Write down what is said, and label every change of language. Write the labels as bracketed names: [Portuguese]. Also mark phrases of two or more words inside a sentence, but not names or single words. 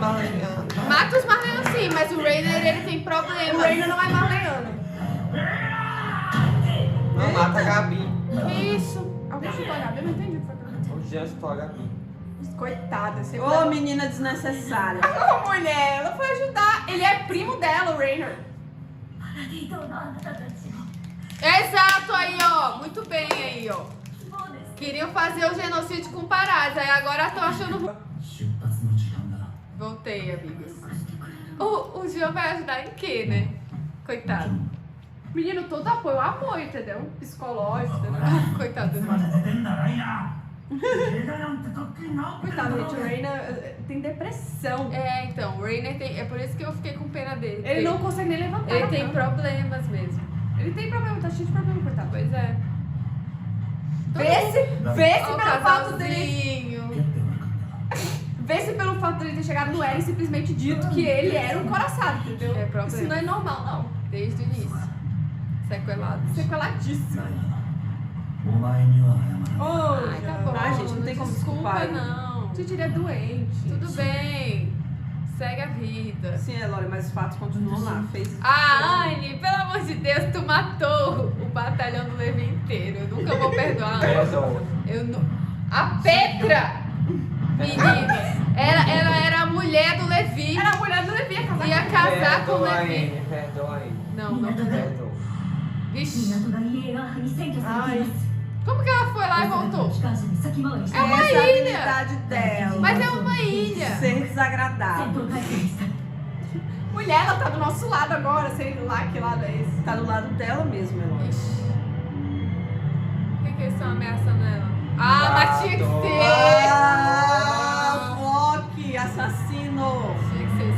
[Portuguese] Mata os marleanos. problemas. Rainer não é marleano. Não mata a Gabi. Que isso? Alguém chutou a Gabi? Eu não entendi o que foi que aconteceu. O Jean chutou a Gabi. Coitada, você Ô, menina desnecessária. Ô, mulher, ela foi ajudar. Ele é primo dela, o Rainer. [Japanese] パラディ島のあなたたちを [Portuguese] Exato, aí, ó. Muito bem aí, ó. [Japanese] そうです [Portuguese] Queriam fazer o genocídio com Paradis, aí agora estão achando... [Japanese] 出発の時間だ。 [Portuguese] Voltei, amigas. O Jean vai ajudar em quê, né? Coitado. Menino, todo apoio, amor, entendeu? Psicológico, entendeu? Coitado do [Japanese] ま [Portuguese] irmão. [Japanese] で出てんだライナー。映画なんてとっくに治ってるだ [Portuguese] Coitado, [Japanese] ろう [Portuguese] gente, o Rainer tem depressão. É, então, o Rainer tem... É por isso que eu fiquei com pena dele. Ele não consegue nem levantar. Ele tem não. problemas mesmo. Ele tem problema, tá cheio de problema, coitado. Pois é. Vê se Ó, pelo fato dele. casalzinho. [Japanese] やって悪かったな。 [Portuguese] Vê se pelo fato dele ter chegado no Eren e simplesmente dito que ele era um coraçado, entendeu? É problema. Isso não é normal, não. Desde o início. Sequelado. Sequeladíssimo. [Japanese] お前には謝らない。 [Portuguese] Ô, Ai, tá bom. Ah, gente, não tem como desculpa, desculpar ele. não. Gente, ele é doente. Tudo bem. Segue a vida. Sim, Elore, mas os fatos continuam lá. Fez. Ah, Anne, pelo amor de Deus, tu matou o batalhão do Levi inteiro. Eu nunca vou perdoar. Perdoa. Eu não... A Petra! Meninas, ela era a mulher do Levi. Era a mulher do Levi, ia casar Ia com casar com o Perdoa Levi. ele, perdoa ele. Não, não. Perdoa. Vixe, [Japanese] 港がイエーガー派に占拠されています [Portuguese] como que ela foi lá e [Japanese] わざわざ [Portuguese] voltou? [Japanese] 機関車に先回りして [Portuguese] É uma Essa é a ilha. habilidade dela. Mas é uma ilha. Ser [Japanese] 戦 [Portuguese] desagradável. [Japanese] 闘態勢でした [Portuguese] Mulher, ela tá do nosso lado agora, sei lá que lado é esse. Tá do lado dela mesmo, Elore. Ixi. Por que eles estão ameaçando ela? Ah, mas tinha que Ah, Flock, assassino. ser. Tinha que ser.